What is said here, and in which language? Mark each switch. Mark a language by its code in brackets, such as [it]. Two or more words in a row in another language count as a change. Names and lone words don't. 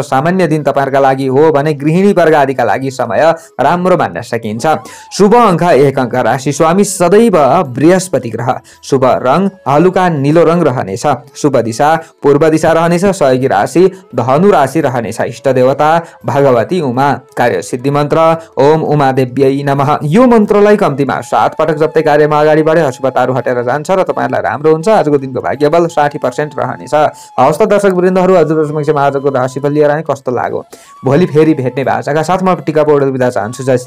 [ne] सामान्य दिन तपाईहरुका लागि हो भने गृहिणी वर्ग आदिका लागि समय राम्रो मान्न सकिन्छ। शुभ अंक 1 अंक। राशि स्वामी सदैव बृहस्पति ग्रह। शुभ रंग हलुका नीलो रंग रहनेछ। शुभ दिशा पूर्व दिशा रहनेछ। सहयोगी राशि धनु राशि रहनेछ। इष्ट देवता भगवती उमा। कार्य सिद्धि मन्त्र [sa] ओम उमा देव्यै नमः। [ne] यो मन्त्रलाई कम्तीमा 7 पटक जप्दै कार्यमा अगाडि बढे अशुभताहरू हटेर जान्छ र तपाईहरुलाई राम्रो हुन्छ। आजको दिनको भाग्यबल 60% रहनेछ। हवस् त दर्शक वृन्दहरू, हजुरहरु समक्षमा आजको राशिफल लिएर आए। कस्तो लाग्यो? भोलि फेरि भेट्ने भाषाका साथमा टिका पौडेल बिदा चाहन्छु। जय